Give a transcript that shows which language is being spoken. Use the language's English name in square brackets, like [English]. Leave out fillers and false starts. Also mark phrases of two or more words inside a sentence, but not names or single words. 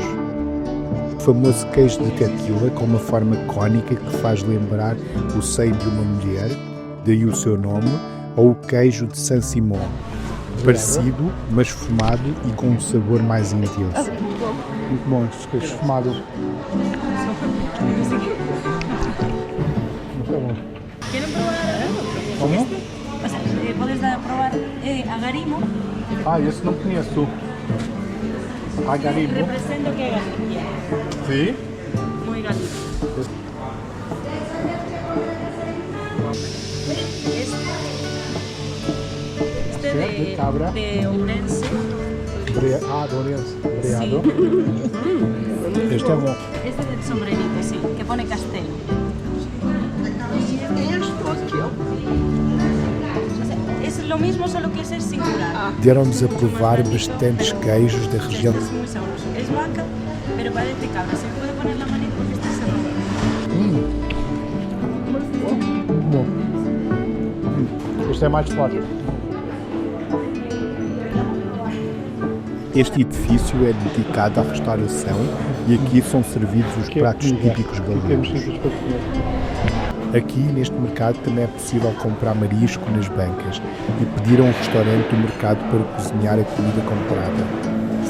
[Portuguese] O famoso queijo de tequila com uma forma cônica que faz lembrar o seio de uma mulher, daí o seu nome, ou o queijo de San Simón, parecido, mas fumado e com um sabor mais intenso. Muito bom, este queijo fumado. [Spanish] ¿Quieren probar? [Portuguese] Como? [Spanish] O sea, puedes probar agarimo. [Portuguese] Ah, esse não conheço. Agarimo. [Spanish] Represento que Galicia. [Portuguese] Sim. [Spanish] Muy Galicia. Este de cabra. de Ourense. De Ourense. [Portuguese] Obrigado. Este é bom. [Spanish] Este del sombrerito, sí, que pone Castelo. Es lo mismo, solo que ese es singular. [Portuguese] Deram-nos a provar bastantes queijos da região. [Spanish] Es muy sabroso. Es vaca, pero parece cabra. Se puede poner la manita porque este se rompe. [Portuguese] Muito bom. Este é mais forte. Este edifício é dedicado à restauração e aqui são servidos os pratos típicos galegos. Aqui, neste mercado, também é possível comprar marisco nas bancas e pedir a um restaurante do mercado para cozinhar a comida comprada.